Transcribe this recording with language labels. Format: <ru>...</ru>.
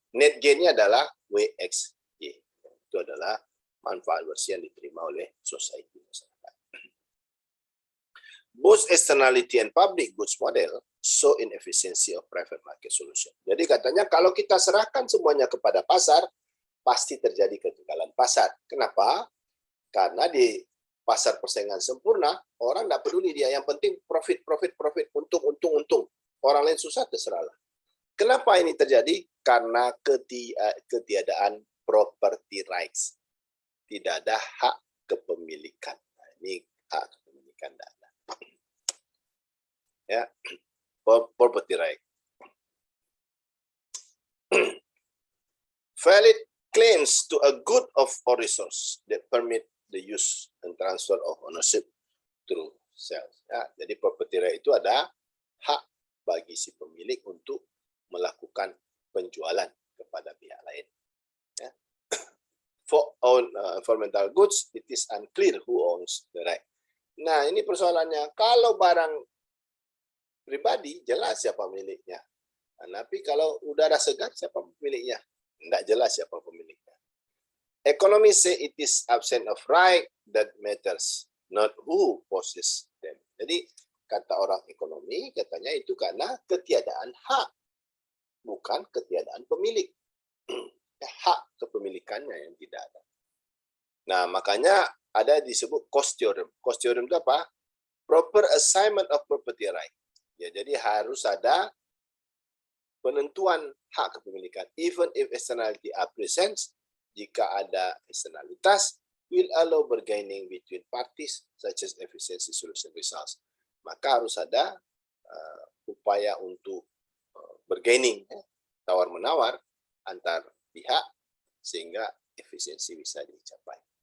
<id>Net gain-nya adalah WXY. Itu adalah manfaat bersih yang diterima oleh society masyarakat.</id> <en>Both externality and public goods model show inefficiency of private market solution.</en> <id>Jadi katanya kalau kita serahkan semuanya kepada pasar, pasti terjadi kegagalan pasar. Kenapa? Karena di pasar persaingan sempurna, orang tidak peduli dia. Yang penting profit, untung. Orang lain susah, terserahlah. Kenapa ini terjadi? Karena ketiadaan property rights. Tidak ada hak kepemilikan. Nah, ini hak kepemilikan tidak ada.</id> <en>Ya, property right. Valid claims to a good of or resource that permit the use and transfer of ownership through sales.</en> <id>Ya, jadi property right itu ada hak bagi si pemilik untuk melakukan penjualan kepada pihak lain. Ya.</id> <en>For environmental goods, it is unclear who owns the right.</en> <id>Nah, ini persoalannya. Kalau barang pribadi, jelas siapa pemiliknya. Nah, tapi kalau udara segar, siapa pemiliknya? Tidak jelas siapa pemiliknya.</id> <en>Economy say it is absent of right that matters, not who possesses them.</en> <id>Jadi, kata orang ekonomi, katanya itu karena ketiadaan hak, bukan ketiadaan pemilik. Hak kepemilikannya yang tidak ada. Nah, makanya ada disebut cost theorem. Cost theorem itu apa?</id> <en>Proper assignment of property right.</en> <id>Ya, jadi harus ada penentuan hak kepemilikan.</id> <en>Even if externality are present,</en> <id>jika ada eksternalitas,</id> <en>will allow bargaining between parties such as efficiency solution results.</en> <id>Maka harus ada upaya untuk bargaining, tawar-menawar antar pihak sehingga efisiensi bisa dicapai.</id>